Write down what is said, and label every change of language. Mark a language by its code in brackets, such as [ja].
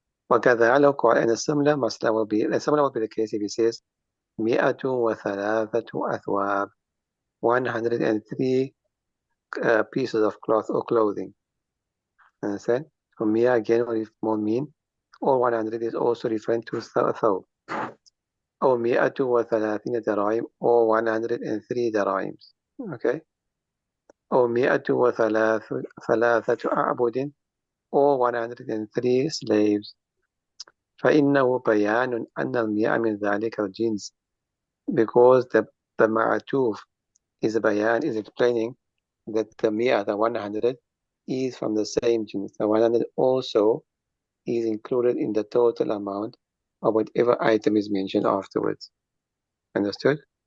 [ar] وكذا لو قال, [en] and a similar will be the case if he says [ar] مئة وثلاثة أثواب, [en] 103 pieces of cloth or clothing. Understand? So Mia again will mean all 100 is also referring to thawb. [ar] أو مئة وثلاثين دراهم, [en] or 103 darahims. Okay? [ar] أو مئة ثلاثة أعبد, [en] or 103 slaves. [ar] فإنه بيان أن المئة من ذلك الجنس, [en] because the ma'atuf is a bayan, is explaining that the mi'ah, the 100, is from the same jins. The 100 also is included in the total amount of whatever item is mentioned afterwards. Understood?